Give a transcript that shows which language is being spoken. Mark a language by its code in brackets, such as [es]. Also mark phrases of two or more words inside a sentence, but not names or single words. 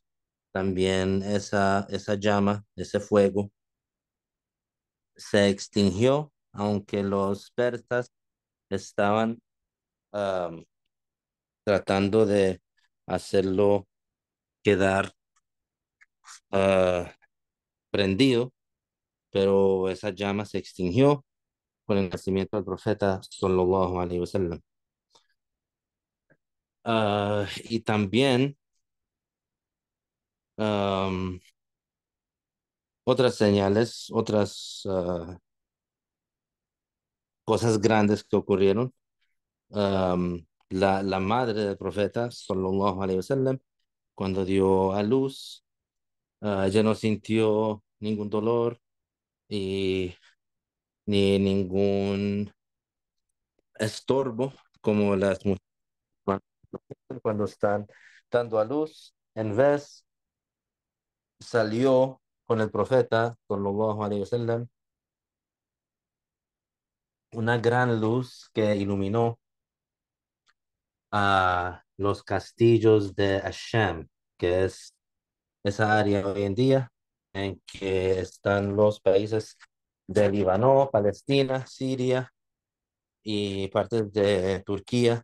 [es] También esa llama, ese fuego, se extinguió, aunque los persas estaban am, tratando de hacerlo quedar ah, prendido, pero esa llama se extinguió con el nacimiento del profeta [ar] صلى الله عليه وسلم. [es] Y también am, otras señales, otras cosas grandes que ocurrieron. La madre del profeta [ar] صلى الله عليه وسلم, [es] cuando dio a luz, ella no sintió ningún dolor y ni ningún estorbo como las mujeres cuando están dando a luz. En vez, salió con el profeta [ar] صلى الله عليه وسلم [es] una gran luz que iluminó a los castillos de Asham, que es esa área hoy en día en que están los países de Líbano, Palestina, Siria y partes de Turquía.